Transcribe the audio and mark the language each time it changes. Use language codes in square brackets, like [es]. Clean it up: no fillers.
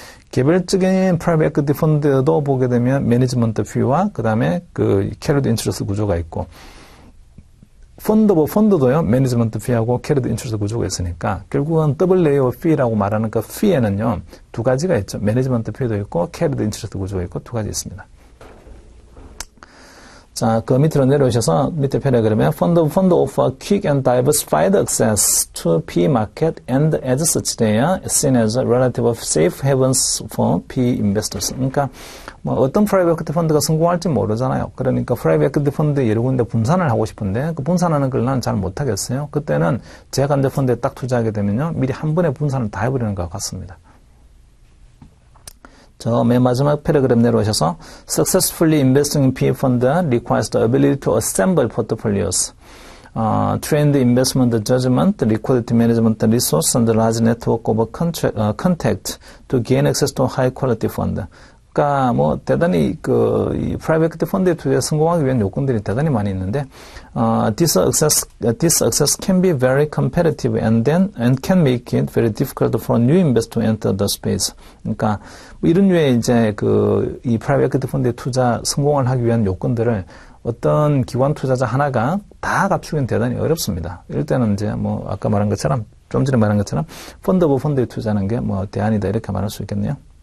[ko] 개별적인 프라이빗 에퀴티 펀드도 보게 되면 매니지먼트 피와 그 다음에 캐리드 인트러스트 구조가 있고, 펀드 오브 펀드도요, 매니지먼트 피하고 캐리드 인트러스트 구조가 있으니까, 결국은 더블 레이어 피라고 말하는 그 피에는요, 두 가지가 있죠. 매니지먼트 피도 있고, 캐리드 인트러스트 구조가 있고, 두 가지 있습니다. 자, 그 밑으로 내려오셔서 밑에 패러그램에 [en] fund offer quick and diversified access to PE market and as such they are seen as a relative safe havens for PE investors. [ko] 그러니까 뭐 어떤 프라이빗 에퀴티 펀드가 성공할지 모르잖아요. 그러니까 프라이빗 에퀴티 펀드 여러 군데 분산을 하고 싶은데 그 분산하는 걸 나는 잘 못하겠어요. 그때는 제가 이제 펀드에 딱 투자하게 되면요, 미리 한 번에 분산을 다 해버리는 것 같습니다. 저 맨 마지막 패러그램 내려오셔서 [en] successfully investing in PE fund requires the ability to assemble portfolios, trained investment judgment, liquidity management resource, and large network of contact to gain access to high quality fund. [ko] 그러니까 뭐 대단히 이 프라이빗 에퀴티 펀드에 투자에 성공하기 위한 요건들이 대단히 많이 있는데, [en] this access can be very competitive and can make it very difficult for new investors to enter the space. [ko] 그러니까 뭐 이런 류의 이제 이 프라이빗 에퀴티 펀드에 투자 성공을 하기 위한 요건들을 어떤 기관 투자자 하나가 다 갖추기는 대단히 어렵습니다. 이럴 때는 이제 뭐 아까 말한 것처럼, 좀 전에 말한 것처럼 펀드 오브 펀드에 투자하는 게 뭐 대안이다 이렇게 말할 수 있겠네요.